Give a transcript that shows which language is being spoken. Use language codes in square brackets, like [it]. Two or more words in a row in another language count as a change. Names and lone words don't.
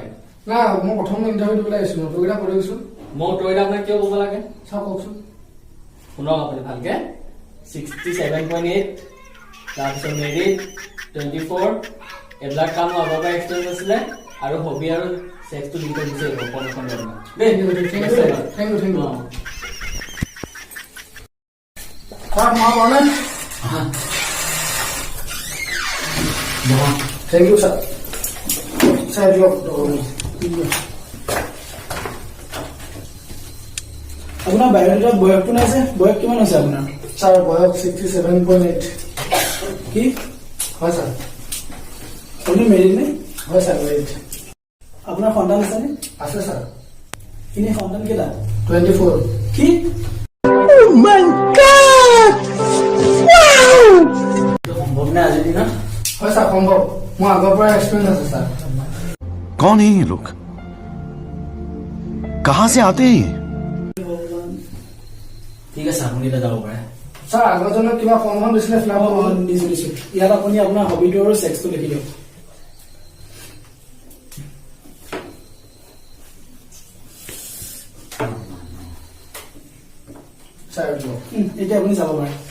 [as] না মই প্ৰথম ইণ্টাৰভিউ দিবলৈ আহিছো, নতুনকেইটা কৰি গৈছো। মই তইটা আপোনাক কিয় ক'ব লাগে? চাওক কওকচোন। শুনক আপুনি ভালকে। 67.8 তাৰপিছত মেৰিড 24 এইবিলাক কাম আগৰ পৰা এক্সপিৰিয়েঞ্চ আছিলে আৰু হবি আৰু ছেক্সটো দুইটা দিছে অকণ দেই। [en] Thank you. Thank you, sir. Sir, [as] আপোনাৰ বায়'ডাটাত বয়সটো নাই যে, বয়স কিমান হৈছে আপোনাৰ? ছাৰ বয়স 67.8। কি হয় ছাৰ? আপুনি মেৰিড নে? হয় ছাৰ মেৰিড। আপোনাৰ সন্তান আছেনে? আছে ছাৰ। এনে সন্তান কেইটা? 24। কি? সম্ভৱ নে আজিৰ দিনত? হয় ছাৰ সম্ভৱ, মোৰ আগৰ পৰা এক্সপিৰিয়েঞ্চ আছে ছাৰ। [hi] कौन है ये लोग? कहां से आते हैं ये? [as] ঠিক আছে, আপুনি এতিয়া যাব পাৰে। ছাৰ আগৰজনক কিবা ফৰ্মখন দিছিলে, [en] fill up [as] দিছো। ইয়াত আপুনি আপোনাৰ হবিটো আৰু ছেক্সটো লিখি দিয়ক। এতিয়া আপুনি যাব পাৰে।